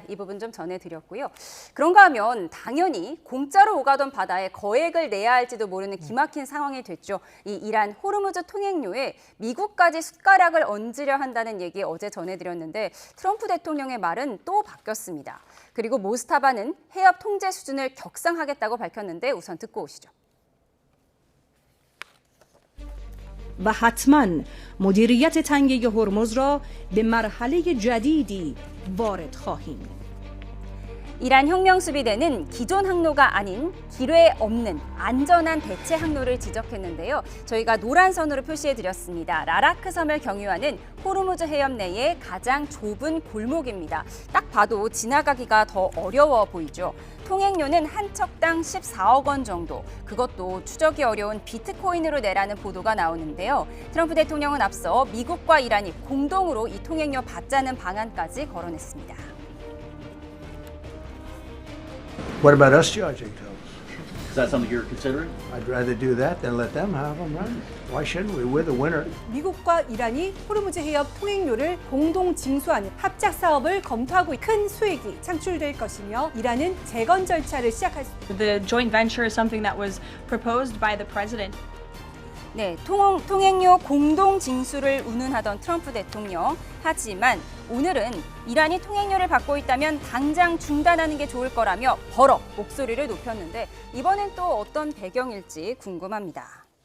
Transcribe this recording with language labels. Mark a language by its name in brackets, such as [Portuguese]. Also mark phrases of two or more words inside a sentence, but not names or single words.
[Korean] 이 부분 좀 전해드렸고요. 그런가 하면 당연히 공짜로 오가던 바다에 거액을 내야 할지도 모르는 기막힌 상황이 됐죠. 이 이란 호르무즈 통행료에 미국까지 숟가락을 얹으려 한다는 얘기 어제 전해드렸는데 트럼프 대통령의 말은 또 바뀌었습니다. 그리고 모스타바는 해협 통제 수준을 격상하겠다고 밝혔는데 우선 듣고 오시죠. [Persian] و حتما مدیریت تنگه هرمز را به مرحله جدیدی وارد خواهیم. [Korean] 이란 혁명 수비대는 기존 항로가 아닌 기뢰 없는 안전한 대체 항로를 지적했는데요. 저희가 노란 선으로 표시해드렸습니다. 라라크 섬을 경유하는 호르무즈 해협 내의 가장 좁은 골목입니다. 딱 봐도 지나가기가 더 어려워 보이죠. 통행료는 한 척당 14억 원 정도, 그것도 추적이 어려운 비트코인으로 내라는 보도가 나오는데요. 트럼프 대통령은 앞서 미국과 이란이 공동으로 이 통행료 받자는 방안까지 거론했습니다. [English] What about us charging tolls? Is that something you're considering? I'd rather do that than let them have them run. Why shouldn't we? We're the winner. [Korean] 미국과 이란이 호르무즈 해협 통행료를 공동 징수하는 합작 사업을 검토하고 큰 수익이 창출될 것이며 이란은 재건 절차를 시작할 수 있습니다. [English] The joint venture is something that was proposed by the president. [Korean] 네, 통행료 공동 징수를 운운하던 트럼프 대통령. 하지만 오늘은 이란이 통행료를 받고 있다면 당장 중단하는 게 좋을 거라며 버럭 목소리를 높였는데 이번엔 또 어떤 배경일지 궁금합니다.